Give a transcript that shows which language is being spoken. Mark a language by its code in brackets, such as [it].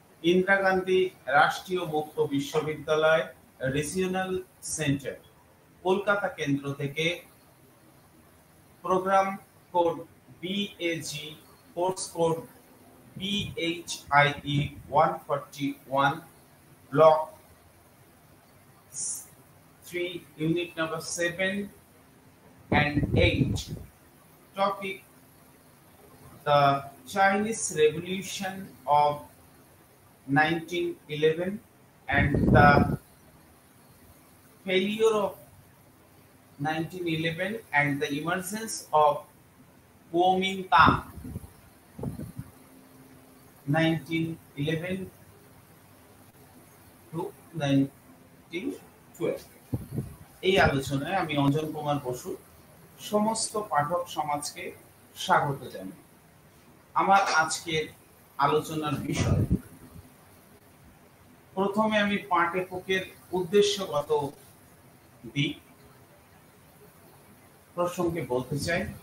[bn] ইন্দিরা গান্ধী রাষ্ট্রীয় মুক্ত বিশ্ববিদ্যালয় রিজিওনাল সেন্টার কলকাতা কেন্দ্র থেকে program code BAG, course code BHIE 141, block 3, unit number 7 and 8. [en] Topic: the Chinese Revolution of 1911 and the failure of 1911 and the emergence of Kuomintang 1911 to 1912। [bn] এই আলোচনায় আমি অঞ্জন কুমার বসু সমস্ত পাঠক সমাজকে স্বাগত জানাই। আমার আজকের আলোচনার বিষয়, প্রথমে আমি পাঠ্যপুস্তকের উদ্দেশ্যগত দিক প্রসঙ্গে বলতে চাই।